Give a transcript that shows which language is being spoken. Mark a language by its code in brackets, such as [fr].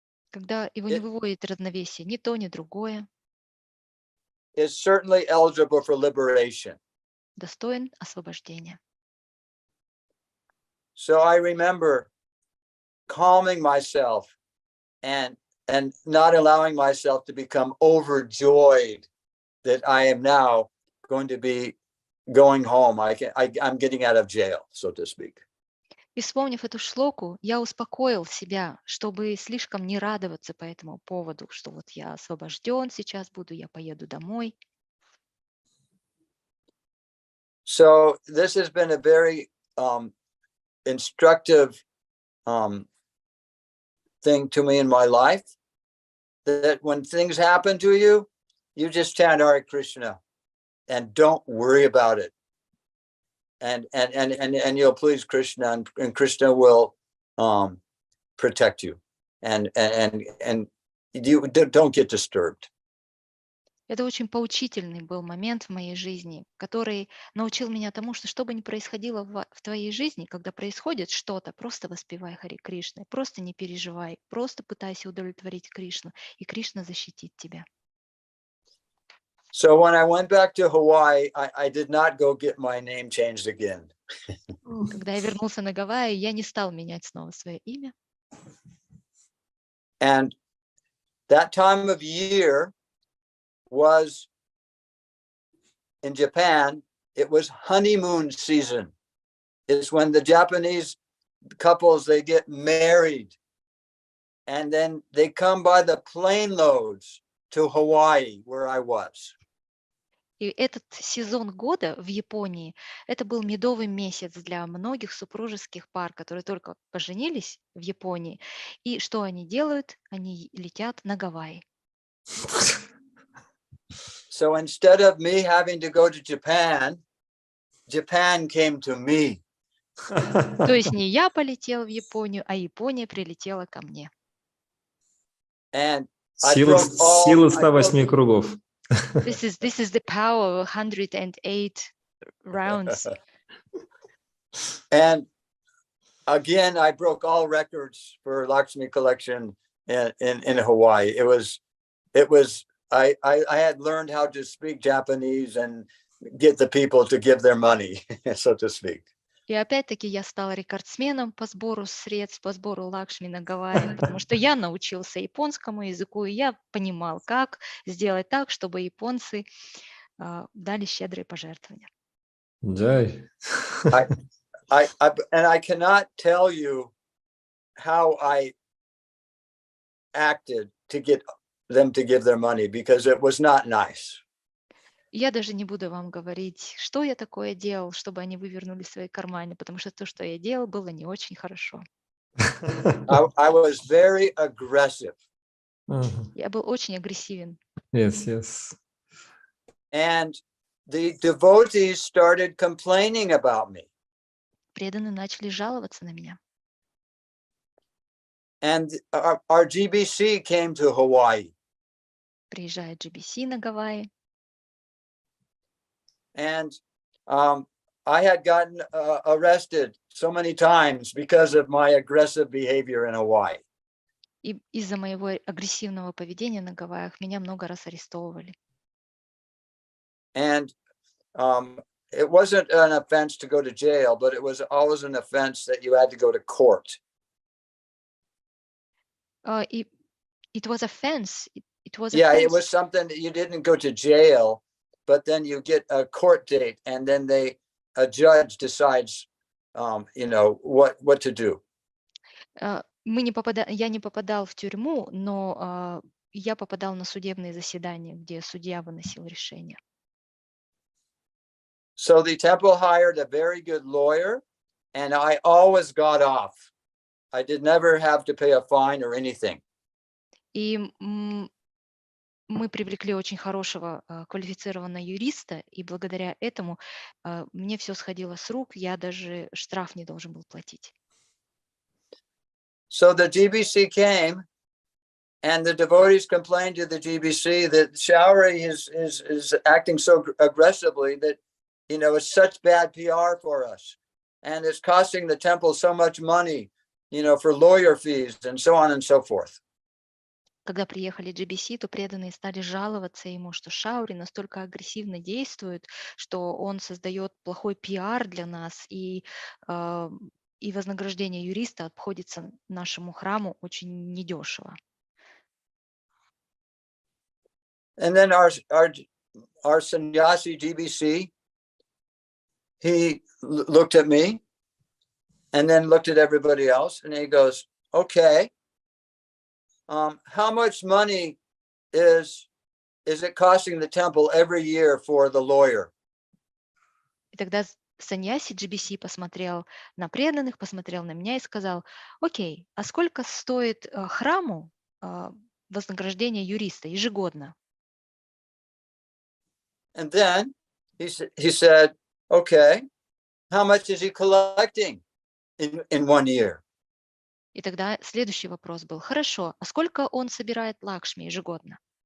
[ru] Когда его не выводит равновесие ни то, ни другое. [en] Is certainly eligible for liberation. [ru] Достоин освобождения. [en] So I remember calming myself and not allowing myself to become overjoyed that I am now going to be going home. I'm getting out of jail, so to speak. [ru] И вспомнив эту шлоку, я успокоил себя, чтобы слишком не радоваться по этому поводу, что вот я освобожден, сейчас буду, я поеду домой. [en] So this has been a very instructive thing to me in my life, that when things happen to you, you just chant Hare Krishna and don't worry about it. And you'll please Krishna, and Krishna will protect you. And you don't get disturbed. [ru] Это очень поучительный был момент в моей жизни, который научил меня тому, что бы ни происходило в твоей жизни, когда происходит что-то, просто воспевай Харе Кришна, просто не переживай, просто пытайся удовлетворить Кришну, и Кришна защитит тебя. [en] So when I went back to Hawaii, I did not go get my name changed again. [ru] Когда я вернулся на Гавайи, я не стал менять снова свое имя. [en] And that time of year was, in Japan, it was honeymoon season. It's when the Japanese couples, they get married, and then they come by the plane loads to Hawaii, where I was. [ru] И этот сезон года в Японии, это был медовый месяц для многих супружеских пар, которые только поженились в Японии. И что они делают? Они летят на Гавайи. [en] So instead of me having to go to Japan, Japan came to me. [ru] То есть не я полетел в Японию, а Япония прилетела ко мне. [en] And [ru] Сила 108 кругов. [en] This is the power of 108 rounds. And again, I broke all records for Lakshmi collection in Hawaii. I had learned how to speak Japanese and get the people to give their money, so to speak. [ru] И опять-таки я стала рекордсменом по сбору средств, по сбору Лакшми на Гавайях, потому что я научился японскому языку, и я понимал, как сделать так, чтобы японцы дали щедрые пожертвования. Джай. [en] And I cannot tell you how I acted to get them to give their money, because it was not nice. [ru] Я даже не буду вам говорить, что я такое делал, чтобы они вывернули свои карманы, потому что то, что я делал, было не очень хорошо. [en] I was very aggressive. [ru] Я был очень агрессивен. [en] Yes. And the devotees started complaining about me. [ru] Преданные начали жаловаться на меня. [en] And our GBC came to Hawaii. [ru] Приезжает GBC на Гавайи. [en] And I had gotten arrested so many times because of my aggressive behavior in Hawaii. [ru] И из-за моего агрессивного поведения на Гавайях меня много раз арестовывали. [en] And it wasn't an offense to go to jail, but it was always an offense that you had to go to court. It was offense. It was Yeah, offense. it was something that you didn't go to jail, but then you get a court date, and then a judge decides, what to do. [ru] Я не попадал в тюрьму, но я попадал на судебные заседания, где судья выносил решение. [en] So the temple hired a very good lawyer, and I always got off. I did never have to pay a fine or anything. [ru] И мы привлекли очень хорошего квалифицированного юриста, и благодаря этому мне все сходило с рук, я даже штраф не должен был платить. [en] So the GBC came, and the devotees complained to the GBC that Šauri is acting so aggressively that, it's such bad PR for us, and it's costing the temple so much money, for lawyer fees and so on and so forth. [ru] Когда приехали GBC, то преданные стали жаловаться ему, что Шаури настолько агрессивно действует, что он создает плохой пиар для нас, и вознаграждение юриста обходится нашему храму очень недешево. [en] And then our sannyasi GBC, he looked at me and then looked at everybody else, and he goes, okay, how much money is it costing the temple every year for the lawyer? [ru] И тогда саньяси GBC посмотрел на преданных, посмотрел на меня и сказал: окей, а сколько стоит храму вознаграждение юриста ежегодно? [en] And then he said, okay, how much is he collecting in 1 year? [ru] И тогда следующий вопрос был: хорошо, а сколько он собирает Лакшми ежегодно?